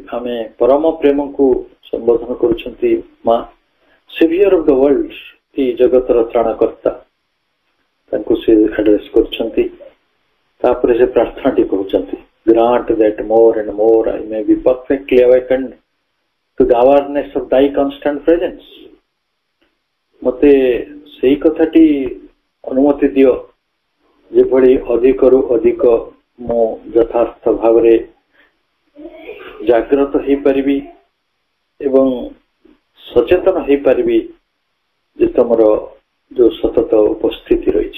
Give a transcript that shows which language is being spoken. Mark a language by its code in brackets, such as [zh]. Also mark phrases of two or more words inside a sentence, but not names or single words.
[or] ଆମେ ପରମ ପ୍ରେମକୁ ସମ୍ବୋଧନ କରୁଛନ୍ତି ମା, [en] Saviour of the World, [or] ଏଇ ଜଗତର ତ୍ରାଣକର୍ତ୍ତା, ତାଙ୍କୁ ସେ ଆଡ୍ରେସ୍ କରୁଛନ୍ତି। ତାପରେ ସେ ପ୍ରାର୍ଥନାଟି କହୁଛନ୍ତି, [en] Grant that more and more I may be perfectly awakened to the awareness of thy constant presence। [or] ମତେ ସେଇ କଥାଟି ଅନୁମତି ଦିଅ ଯେଭଳି ଅଧିକରୁ ଅଧିକ ମୁଁ ଯଥାର୍ଥ ଭାବରେ ଜାଗ୍ରତ ହେଇପାରିବି ଏବଂ ସଚେତନ ହେଇପାରିବି ଯେ ତମର ଯୋଉ ସତତ ଉପସ୍ଥିତି ରହିଛି।